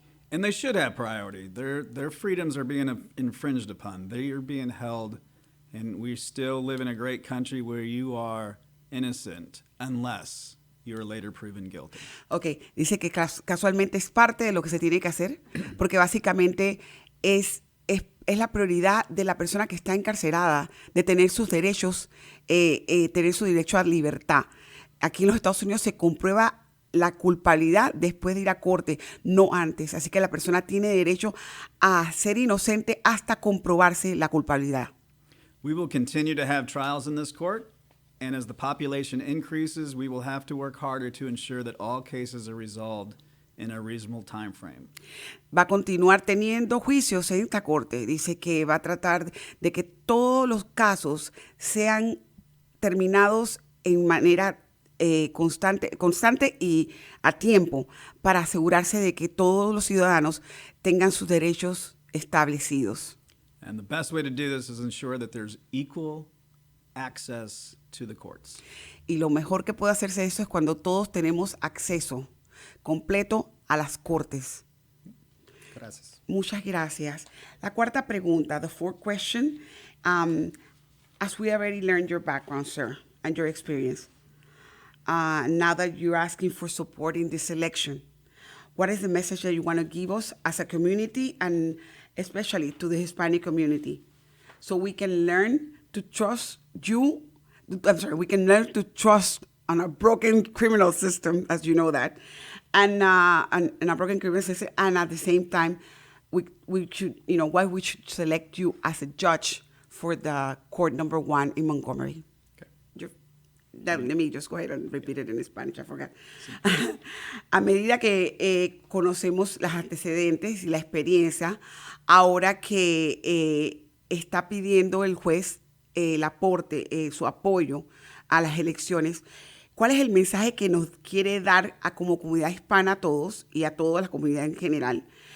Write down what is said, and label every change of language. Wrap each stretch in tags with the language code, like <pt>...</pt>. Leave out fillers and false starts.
<en>And they should have priority. Their freedoms are being infringed upon. They are being held, and we still live in a great country where you are innocent unless you are later proven guilty.</en> <es>Ok, dice que casualmente es parte de lo que se tiene que hacer, porque básicamente es la prioridad de la persona que está encarcelada de tener sus derechos, tener su derecho a libertad. Aquí en los Estados Unidos se comprueba la culpabilidad después de ir a corte, no antes. Así que la persona tiene derecho a ser inocente hasta comprobarse la culpabilidad.</es> <en>We will continue to have trials in this court, and as the population increases, we will have to work harder to ensure that all cases are resolved in a reasonable time frame.</en> <es>Va a continuar teniendo juicios en esta corte. Dice que va a tratar de que todos los casos sean terminados en manera constante y a tiempo, para asegurarse de que todos los ciudadanos tengan sus derechos establecidos.</es> <en>And the best way to do this is ensure that there's equal access to the courts.</en> <es>Y lo mejor que puede hacerse eso es cuando todos tenemos acceso completo a las cortes. Gracias. Muchas gracias. La cuarta pregunta,</es> <en>the fourth question, as we already learned your background, sir, and your experience, now that you're asking for support in this election, what is the message that you want to give us as a community, and especially to the Hispanic community, so we can learn to trust you? We can learn to trust on a broken criminal system, as you know that, and a broken criminal system, and at the same time, we should, why we should select you as a judge for the court number 1 in Montgomery. Okay. Let me just go ahead and repeat it in Spanish, I forgot.</en> <es>A medida que conocemos los antecedentes y la experiencia, ahora que está pidiendo el juez el aporte, su apoyo a las elecciones, ¿cuál es el mensaje que nos quiere dar como comunidad hispana a todos y a toda la comunidad en general,</es>